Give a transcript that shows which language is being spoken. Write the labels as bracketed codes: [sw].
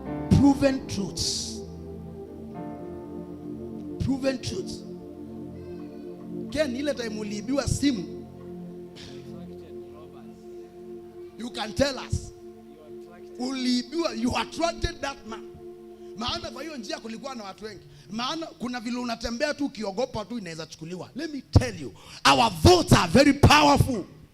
[en] Proven truths. Proven truths. Ken, ile time [sw] uliibiwa simu, [en] you can tell us. [sw] Uliibiwa, [en] you attracted that man. [sw] Maana kwa hiyo njia kulikuwa na watu wengi. Maana kuna vile unatembea tu ukiogopa tu inaweza chukuliwa. [en] Let me tell you, our thoughts are very powerful.